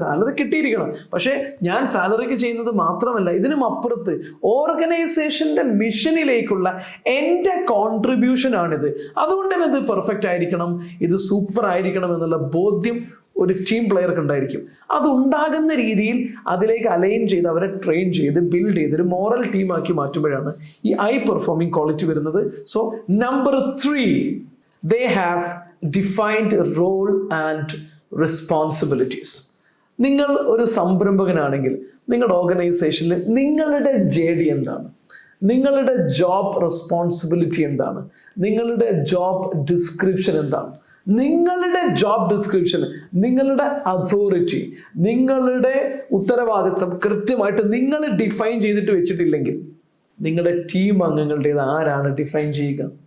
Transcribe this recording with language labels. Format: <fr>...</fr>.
<ml>Salary കിട്ടിയിരിക്കണം, പക്ഷേ ഞാൻ സാലറിക്ക് ചെയ്യുന്നത് മാത്രമല്ല, ഇതിനും അപ്പുറത്ത് ഓർഗനൈസേഷന്റെ മിഷനിലേക്കുള്ള എൻ്റെ കോൺട്രിബ്യൂഷൻ ആണിത്. അതുകൊണ്ട് തന്നെ ഇത് പെർഫെക്റ്റ് ആയിരിക്കണം, ഇത് സൂപ്പർ ആയിരിക്കണം എന്നുള്ള ബോധ്യം ഒരു ടീം പ്ലെയർക്ക് ഉണ്ടായിരിക്കും. അതുണ്ടാകുന്ന രീതിയിൽ അതിലേക്ക് അലൈൻ ചെയ്ത് അവരെ ട്രെയിൻ ചെയ്ത് ബിൽഡ് ചെയ്ത് ഒരു മോറൽ ടീമാക്കി മാറ്റുമ്പോഴാണ് ഈ ഹൈ പെർഫോമിംഗ് ക്വാളിറ്റി വരുന്നത്.</ml> <en>So number 3, they have defined role and responsibilities.</en> <ml>നിങ്ങൾ ഒരു സംരംഭകനാണെങ്കിൽ നിങ്ങളുടെ ഓർഗനൈസേഷനിൽ നിങ്ങളുടെ JD എന്താണ്? നിങ്ങളുടെ ജോബ് റെസ്പോൺസിബിലിറ്റി എന്താണ്? നിങ്ങളുടെ ജോബ് ഡിസ്ക്രിപ്ഷൻ എന്താണ്? നിങ്ങളുടെ ജോബ് ഡിസ്ക്രിപ്ഷൻ, നിങ്ങളുടെ അതോറിറ്റി, നിങ്ങളുടെ ഉത്തരവാദിത്തം കൃത്യമായിട്ട് നിങ്ങൾ ഡിഫൈൻ ചെയ്തിട്ട് വെച്ചിട്ടില്ലെങ്കിൽ നിങ്ങളുടെ ടീം അംഗങ്ങളുടേത് ആരാണ് ഡിഫൈൻ ചെയ്യുക?</ml>